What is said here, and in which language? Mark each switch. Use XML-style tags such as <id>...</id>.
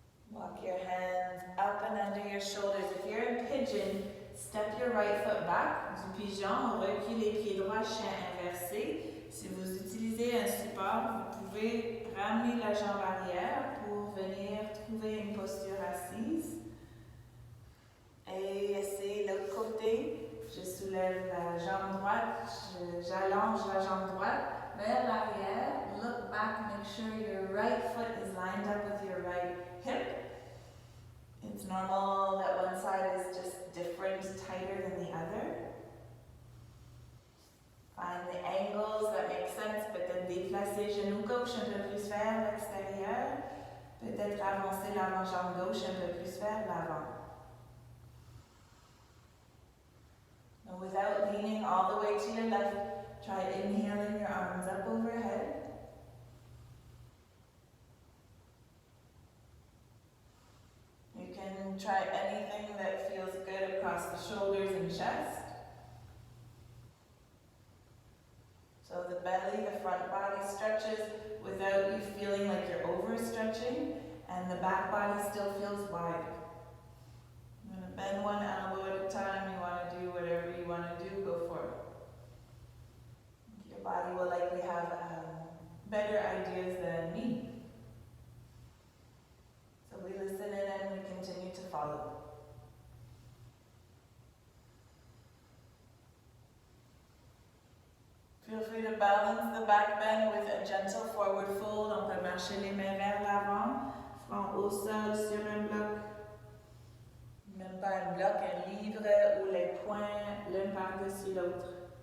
<en>Walk your hands up and under your shoulders. If you're in pigeon, step your right foot back.</en> <fr>Du pigeon, recule les pieds droits, chien inversé. Si vous utilisez un support, vous pouvez ramener la jambe arrière pour venir trouver une posture assise. Et essayez l'autre côté. Je soulève la jambe droite, j'allonge la jambe droite vers l'arrière.</fr> <en>Look back, make sure your right foot is lined up with your right hip. It's normal that one side is just different, tighter than the other. Find the angles that make sense.</en> <fr>Peut-être déplacer genou gauche un peu plus vers l'extérieur. Peut-être avancer l'avant-jambe gauche un peu plus vers l'avant.</fr> <en>And without leaning all the way to your left, try inhaling your arms up overhead. You can try anything that feels good across the shoulders and chest. So the belly, the front body stretches without you feeling like you're overstretching, and the back body still feels wide. I'm going to bend one elbow at a time. You want to do whatever you want to do, go for it. Your body will likely have better ideas than me. So we listen in and we continue to follow. Feel free to balance the back bend with a gentle forward fold.</en> <fr>On peut marcher les mains vers l'avant, front au sol sur un bloc. Même pas un bloc, un livre où les poings l'un par-dessus l'autre.</fr>